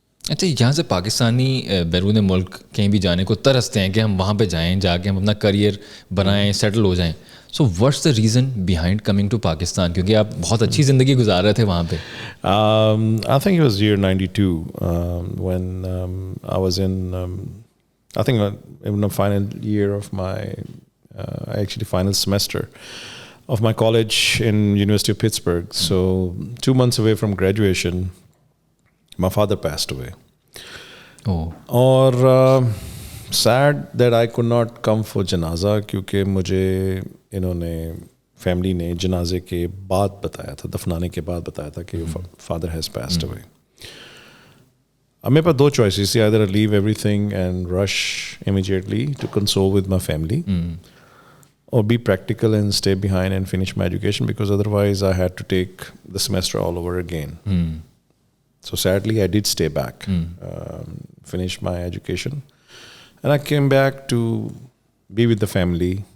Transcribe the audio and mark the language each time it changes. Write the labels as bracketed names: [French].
[Urdu] اچھا, یہاں سے پاکستانی بیرون ملک کہیں بھی جانے کو ترستے ہیں کہ ہم وہاں پہ جائیں, جا کے ہم اپنا کریئر بنائیں, سیٹل ہو جائیں. [English] So what's the reason behind coming to Pakistan? [Urdu] کیونکہ آپ بہت اچھی زندگی گزار رہے تھے وہاں پہ. [English] I think it was year 92 when I was in I think in the final year of my actually final semester of my college in University of Pittsburgh. So 2 months away from graduation, my father passed away. [Urdu] اور [English] sad that I could not come for [Urdu] جنازہ, کیونکہ مجھے انہوں نے family نے جنازے کے بعد بتایا تھا, دفنانے کے بعد بتایا تھا کہ [English] father has passed away. [Urdu] اب میرے پاس 2 choices تھی, [English] either I leave everything and rush immediately to console with my family, or be practical and stay behind and finish my education, because otherwise I had to take the semester all over again. So sadly, I did stay back, finish my education, and I came back to be with the family.